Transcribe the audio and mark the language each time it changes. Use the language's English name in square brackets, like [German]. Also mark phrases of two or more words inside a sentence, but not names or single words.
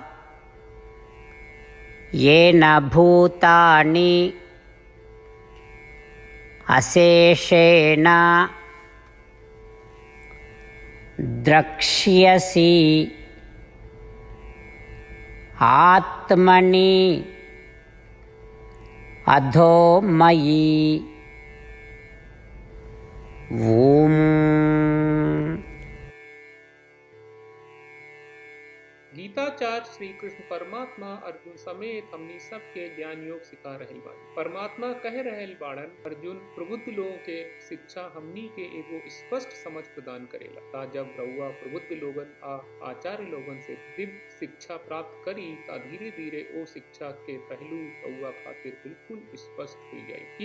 [Sanskrit] येन भूतानि अशेषेण द्रक्ष्यसि आत्मनि अधो मयि। ओम। [Bhojpuri] गीताचार्य श्री कृष्ण परमात्मा अर्जुन समेत हमनी सबके ज्ञान योग सिखा रहल बानी। परमात्मा कह रहल बाड़न, अर्जुन प्रबुद्ध लोगों के शिक्षा हमनी के एगो स्पष्ट समझ प्रदान करेला। ता जब रउआ प्रबुद्ध लोगन आ आचार्य लोगन से दिव्य शिक्षा प्राप्त करी ता धीरे धीरे ओ शिक्षा के पहलू रउआ खातिर बिल्कुल स्पष्ट हो जाई।